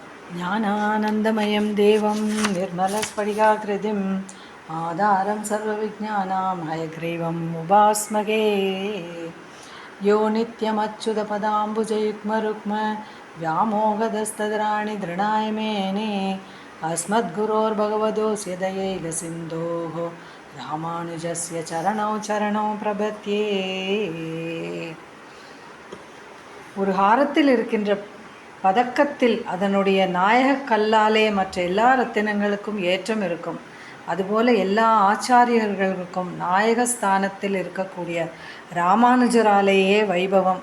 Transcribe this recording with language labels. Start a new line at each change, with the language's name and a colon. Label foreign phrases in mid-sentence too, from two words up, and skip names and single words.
Sanskrit: ज्ञानानन्दमयं देवं निर्मलस्फटिकाकृतिम् आधारं सर्वविज्ञानां हयग्रीवम् उपास्महे. यो नित्यमच्युतपदाम्बुजयुग्मरुक्म व्यामोहदस्तदराणि दृढाय मेने अस्मद्गुरोर्भगवतोऽस्य दयैकसिन्धोः रामानुजस्य चरणौ चरणौ प्रपद्ये.
Tamil: ஒரு ஹாரத்தில் இருக்கின்ற பதக்கத்தில் அதனுடைய நாயக கல்லாலே மற்ற எல்லா ரத்தினங்களுக்கும் ஏற்றம் இருக்கும். அதுபோல எல்லா ஆச்சாரியர்களுக்கும் நாயக ஸ்தானத்தில் இருக்கக்கூடிய ராமானுஜராலேயே வைபவம்.